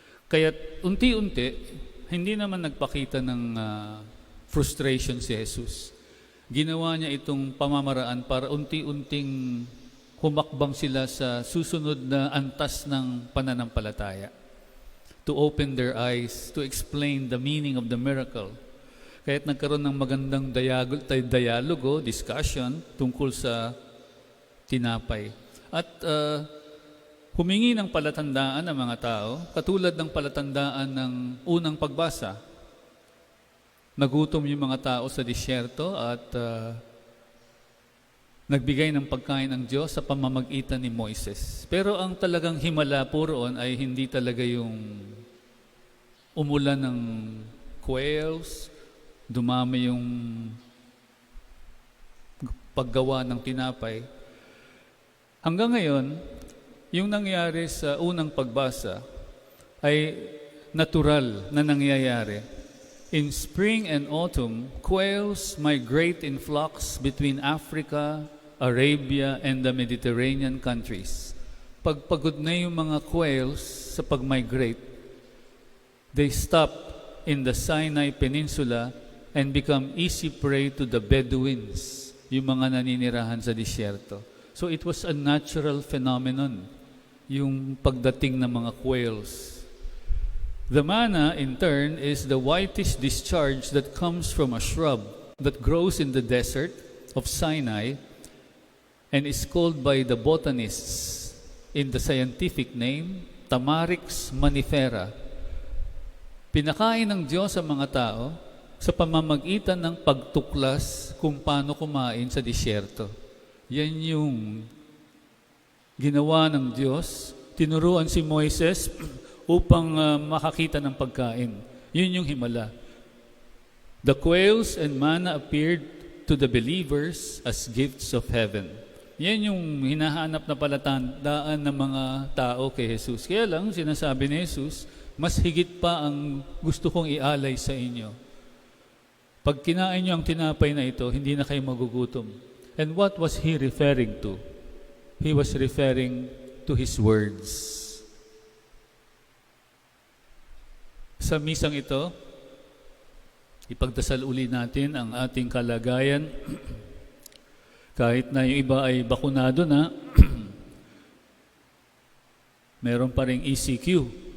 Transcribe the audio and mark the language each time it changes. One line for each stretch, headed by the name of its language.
Filipino: Kaya unti-unti, hindi naman nagpakita ng frustration si Jesus. Ginawa niya itong pamamaraan para unti-unting humakbang sila sa susunod na antas ng pananampalataya.
English: To open their eyes, to explain the meaning of the miracle.
Filipino: Kaya't nagkaroon ng magandang dialogo, discussion tungkol sa tinapay. At humingi ng palatandaan ng mga tao, katulad ng palatandaan ng unang pagbasa. Nagutom yung mga tao sa disyerto at nagbigay ng pagkain ng Diyos sa pamamagitan ni Moises. Pero ang talagang himala po roon ay hindi talaga yung umulan ng quails, dumami yung paggawa ng tinapay. Hanggang ngayon, yung nangyari sa unang pagbasa ay natural na nangyayari.
English: In spring and autumn, quails migrate in flocks between Africa, Arabia, and the Mediterranean countries.
Filipino: Pagpagod na yung mga quails sa pag-migrate,
English: they stop in the Sinai Peninsula and become easy prey to the Bedouins,
Filipino: yung mga naninirahan sa disyerto.
English: So it was a natural phenomenon,
Filipino: yung pagdating ng mga quails.
English: The manna, in turn, is the whitish discharge that comes from a shrub that grows in the desert of Sinai and is called by the botanists in the scientific name, Tamarix manifera.
Filipino: Pinakain ng Diyos sa mga tao sa pamamagitan ng pagtuklas kung paano kumain sa disyerto. Yan yung ginawa ng Diyos. Tinuruan si Moises upang makakita ng pagkain. Yun yung himala.
English: The quails and manna appeared to the believers as gifts of heaven.
Filipino: Yan yung hinahanap na palatandaan ng mga tao kay Jesus. Kaya lang, sinasabi ni Jesus, mas higit pa ang gusto kong ialay sa inyo. Pag kinain nyo ang tinapay na ito, hindi na kayo magugutom.
English: And what was he referring to? He was referring to his words.
Filipino: Sa misang ito, ipagdasal uli natin ang ating kalagayan. Kahit na yung iba ay bakunado na, meron pa ring ECQ.